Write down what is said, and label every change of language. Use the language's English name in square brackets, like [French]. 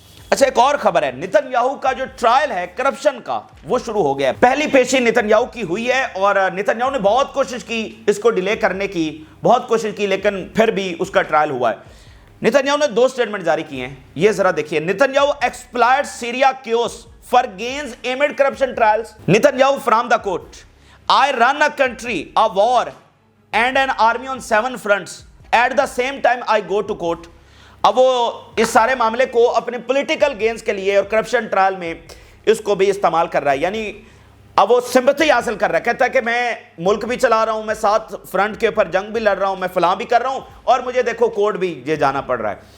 [Urdu] اچھا, ایک اور خبر ہے, نتن یاہو کا جو ٹرائل ہے کرپشن کا وہ شروع ہو گیا ہے. پہلی پیشی نتن یاہو کی ہوئی ہے اور نتن یاہو نے بہت کوشش کی اس کو ڈیلے کرنے کی, بہت کوشش کی, لیکن پھر بھی اس کا ٹرائل ہوا ہے. نتن یاہو نے 2 اسٹیٹمنٹ جاری کیے ہیں, یہ ذرا دیکھیے. Nitin Yahoo [English] Exploit Syria chaos for gains amid corruption trials. Netanyahu from the court, I run a country, a war and an army on 7 fronts. At the same time I go to court. [Urdu] اب وہ اس سارے معاملے کو اپنے political gains کے لیے اور corruption trial میں اس کو بھی استعمال کر رہا ہے. یعنی اب وہ سمپتھی حاصل کر رہا ہے, کہتا ہے کہ میں ملک بھی چلا رہا ہوں, میں ساتھ فرنٹ کے اوپر جنگ بھی لڑ رہا ہوں, میں فلاں بھی کر رہا ہوں, اور مجھے دیکھو کورٹ بھی یہ جانا پڑ رہا ہے.